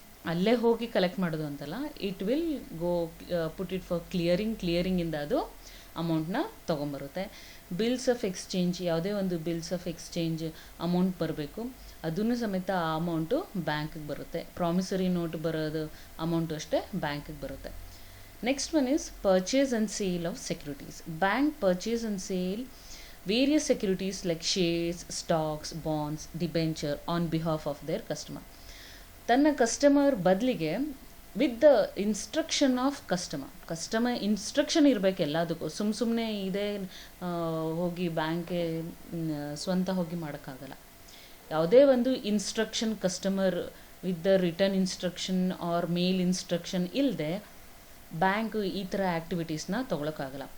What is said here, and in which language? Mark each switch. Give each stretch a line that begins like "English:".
Kannada: ಅಲ್ಲೇ ಹೋಗಿ ಕಲೆಕ್ಟ್ ಮಾಡೋದು ಅಂತಲ್ಲ,
English: it will go put it for
Kannada: ಕ್ಲಿಯರಿಂಗಿಂದ ಅದು ಅಮೌಂಟ್ನ ತೊಗೊಂಬರುತ್ತೆ. ಬಿಲ್ಸ್ ಆಫ್ ಎಕ್ಸ್ಚೇಂಜ್, ಯಾವುದೇ ಒಂದು ಬಿಲ್ಸ್ ಆಫ್ ಎಕ್ಸ್ಚೇಂಜ್ ಅಮೌಂಟ್ ಬರಬೇಕು, ಅದನ್ನು ಸಮೇತ ಆ ಅಮೌಂಟು ಬ್ಯಾಂಕಿಗೆ ಬರುತ್ತೆ. ಪ್ರಾಮಿಸರಿ ನೋಟ್ ಬರೋದು ಅಮೌಂಟು ಅಷ್ಟೇ ಬ್ಯಾಂಕಿಗೆ ಬರುತ್ತೆ.
English: Next one is purchase and sale of securities. Bank purchase and sale various securities like shares, stocks, bonds, debenture on behalf of their customer.
Kannada: ತನ್ನ ಕಸ್ಟಮರ್ ಬದಲಿಗೆ
English: with the instruction of customer
Kannada: instruction ಇರಬೇಕು ಎಲ್ಲದಕ್ಕೂ. ಸುಮ್ಮನೆ ಇದೇ ಹೋಗಿ ಬ್ಯಾಂಕ್ಗೆ ಸ್ವಂತ ಹೋಗಿ ಮಾಡೋಕ್ಕಾಗಲ್ಲ. ಯಾವುದೇ ಒಂದು instruction customer
English: with the return instruction or mail instruction
Kannada: ಇಲ್ಲದೆ ಬ್ಯಾಂಕು ಈ ಥರ ಆ್ಯಕ್ಟಿವಿಟೀಸ್ನ ತೊಗೊಳಕ್ಕಾಗಲ್ಲ.